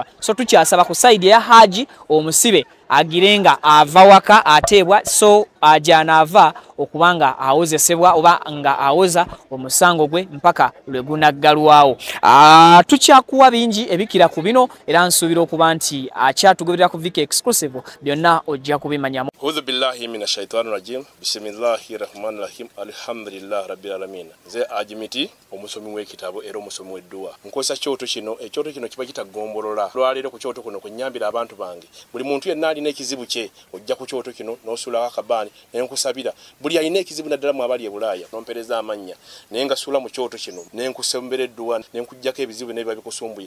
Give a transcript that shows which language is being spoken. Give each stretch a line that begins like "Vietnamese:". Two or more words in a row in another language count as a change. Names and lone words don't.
Ganda: So tukyasaba ku side ya Haji omusibe agirenga ava waka ateebwa so ajanaava okubanga awozesebwa oba nga awoza omusango gwe mpaka lwe gunaggalwawo. Tukyakuwa bingi ebikira ku bino era nsuubira okuba nti akyatugoberera ku Viki Exclusive byonna ojja kubimanyamu.
Arabic: أعوذ بالله من الشيطان الرجيم. بسم الله الرحمن الرحيم. الحمد لله رب العالمين.
Ganda: Nze Ajimiti omusomi w'ekitabo era omusomi w'edduwa. Nkozesa kyoto kino ekyoto kino kiba kitagombolola. Lwaleero ku kyoto kuno kunyambira abantu bange. Buli muntu yenna alina ekizibu kye ojja ku kyoto kino n'osula akabani nenkusabira. Buli alina ekizibu naddala mu abali e Bulaaya nompereza amannya naye nga sula mu kyoto kino nenkusembera edduwa nenkujjako ebizibu n'ebiba bikusumbuye.